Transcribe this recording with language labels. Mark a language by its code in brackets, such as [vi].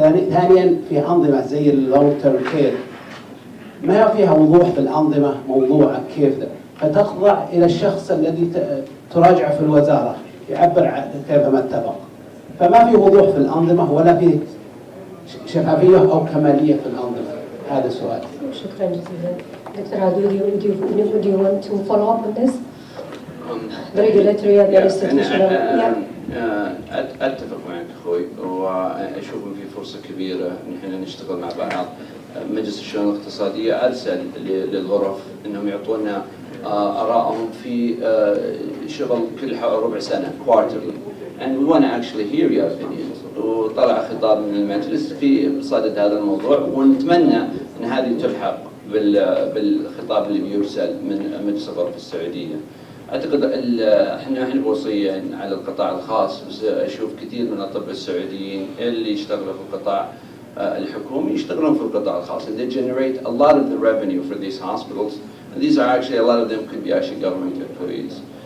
[ar] ثانيا في أنظمة زي اللونج تيرم كير ما فيها وضوح في الأنظمة موضوعة كيف ده، فتخضع إلى الشخص الذي تراجع في الوزارة يعبر كيفما اتفق، فما في وضوح في الأنظمة ولا في شفافية أو كمالية في الأنظمة. هذا سؤال. شكرا جزيلا. [en] دكتور عادل, would you want to follow up on this? The regulatory and the institutional. [ar] أتفق معك أخوي، وأشوف إن في فرصة كبيرة إن إحنا نشتغل مع بعض. مجلس الشؤون الاقتصادية أرسل للغرف إنهم يعطونا آرائهم في شغل كل ربع سنة [en] quarterly, and we want to actually hear your opinions. [ar] وطلع خطاب من المجلس في صدد هذا الموضوع، ونتمنى أن هذه تلحق بالخطاب اللي بيرسل من مجلس الغرف السعودية. اعتقد احنا بوصية على القطاع الخاص، [en] بس اشوف كثير من الاطباء السعوديين اللي يشتغلوا في القطاع الحكومي يشتغلون في القطاع الخاص, and they generate a lot of the revenue for these hospitals, and these are actually, a lot of them could be actually government employees.